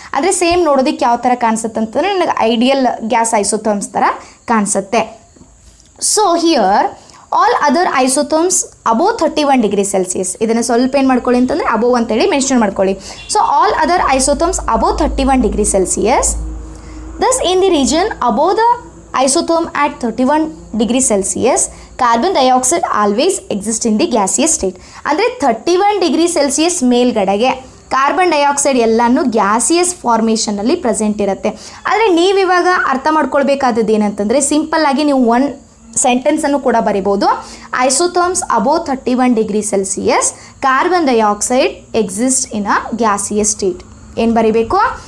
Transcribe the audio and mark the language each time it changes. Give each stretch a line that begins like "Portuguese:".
Kannada: ಆದರೆ ಸೇಮ್ ನೋಡೋದಕ್ಕೆ ಯಾವ ಥರ ಕಾಣಿಸುತ್ತೆ ಅಂತಂದರೆ ನನಗೆ ಐಡಿಯಲ್ ಗ್ಯಾಸ್ ಐಸೋಥರ್ಮ್ಸ್ ಥರ ಕಾಣಿಸುತ್ತೆ.
English: So here all other isotherms above 31 degree Celsius.
Kannada: ಇದನ್ನು ಸ್ವಲ್ಪ ಏನು ಮಾಡ್ಕೊಳ್ಳಿ ಅಂತಂದರೆ ಅಬೋವ್ ಅಂತೇಳಿ ಮೆನ್ಷನ್ ಮಾಡ್ಕೊಳ್ಳಿ.
English: So all other isotherms above 31 degree Celsius. Thus in the region above the isotherm at 31 degree Celsius, carbon dioxide always exists in the gaseous state.
Kannada: ಅಂದರೆ 31 degree Celsius ಮೇಲ್ಗಡೆಗೆ carbon dioxide ಎಲ್ಲನೂ gaseous ಫಾರ್ಮೇಷನಲ್ಲಿ present ಇರುತ್ತೆ. ಆದರೆ ನೀವಿವಾಗ ಅರ್ಥ ಮಾಡ್ಕೊಳ್ಬೇಕಾದದ್ದು ಏನಂತಂದರೆ ಸಿಂಪಲ್ಲಾಗಿ ನೀವು one ಸೆಂಟೆನ್ಸನ್ನು ಕೂಡ ಬರಿಬೋದು.
English: Isotherms above 31 degree Celsius, carbon dioxide exist in a gaseous state.
Kannada: ಏನು ಬರಿಬೇಕು?